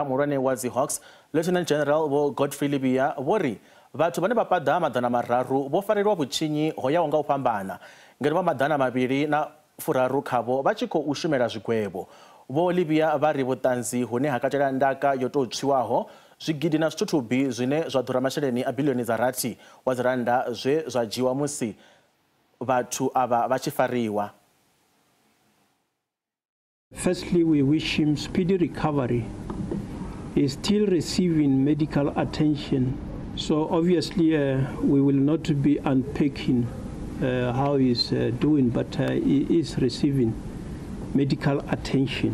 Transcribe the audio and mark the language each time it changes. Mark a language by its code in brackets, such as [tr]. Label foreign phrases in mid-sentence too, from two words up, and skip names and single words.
[ve] Muhulwane wa Hawks [en] Lieutenant General [ve] Vho Godfrey Libya vho ri vhathu vhane vha paḓa maḓana mararu vho farelwa vhutshinyi ho yaho nga u fhambana ngeno vha maḓana mavhili na furaru khavho vha tshi khou shumela zwigwevho. Vho Libya vha ri vhuṱanzi hune ha katela ndaka yo tou tswiwaho zwigidi na zwithuthubi zwine zwa ḓura masheleni a biḽioni dza rathi wa dzi randa zwe zwa dzhiwa musi vhathu ava vha tshi fariwa. [en] Firstly, we wish him speedy recovery. He is still receiving medical attention. So obviously we will not be unpacking how he is doing, but he is receiving medical attention.